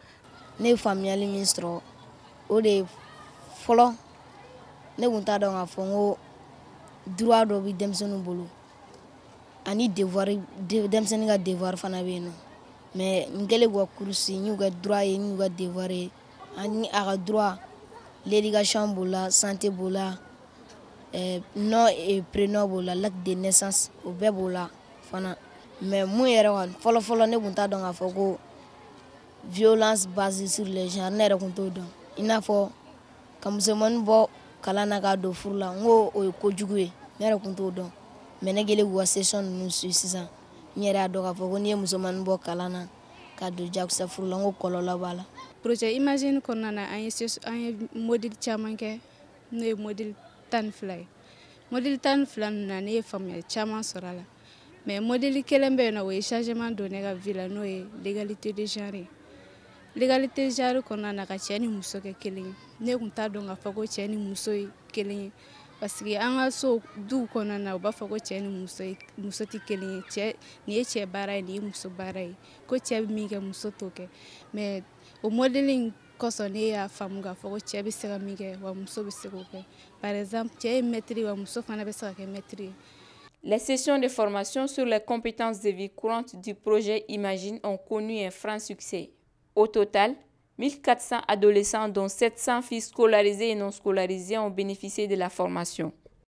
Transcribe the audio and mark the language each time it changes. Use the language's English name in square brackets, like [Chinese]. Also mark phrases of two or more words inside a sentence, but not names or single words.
[Bambara] Ne faamuyali min sɔrɔ o de fɔlɔ ne kun t'a dɔn k'a fɔ n ko droit dɔ bɛ denmisɛnninw bolo ani devoir denmisɛnnin ka devoir fana bɛ yen nɔ mais n kɛlen k'u ka kurusi n y'u ka droit ye n y'u ka devoir ye ani a ka droit l'éducation b'o la santé b'o la [French] nom et prénom [Bambara] b'o la [French] l'acte de naissance [Bambara] o bɛɛ b'o la fana mais mun yɛrɛ kɔni fɔlɔ-fɔlɔ ne kun t'a dɔn k'a fɔ ko [French] violence basée sur les genres [Bambara] ne yɛrɛ kun t'o dɔn i n'a fɔ ka musomanin bɔ kalan na k'a don furu la n ko o ye kojugu ye ne yɛrɛ kun t'o dɔn mais ne kɛlen k'u ka session ninnu suit sisan n yɛrɛ y'a dɔn k'a fɔ ko n'i ye musomanin bɔ kalan na k'a don jagosa furu la n ko kɔlɔlɔ b'a la. Projet Imagine kɔnɔna na an ye modèle caman kɛ n'o ye modèle 12 ye modèle 12 ninnu na ne ye faamuyali caman sɔrɔ a la mais modèle kelen bɛ yen nɔ o ye changement don ne ka vie la n'o ye [French] l'égalité de genre [Bambara] ye. [French] L'égalité de genre [Bambara] kɔnɔna na ka cɛ ni muso kɛ kelen ye ne kun t'a dɔn k'a fɔ ko cɛ ni muso ye kelen ye [French] parce que [Bambara] an ka so duw kɔnɔna na u b'a fɔ ko cɛ ni muso tɛ kelen ye cɛ nin ye cɛ baara ye nin ye muso baara ye ko cɛ bɛ min kɛ muso t'o kɛ mais o modèle in kosɔn ne y'a faamu k'a fɔ ko cɛ bɛ se ka min kɛ wa muso bɛ se k'o kɛ. [French] Par exemple, [Bambara] cɛ ye maître wa muso fana bɛ se ka kɛ maître ye. [French] Les sessions de formation sur les compétences de vie courante du projet Imagine ont connu un franc succès. Au total, 1400 adolescents, dont 700 filles scolarisées et non scolarisées, ont bénéficié de la formation.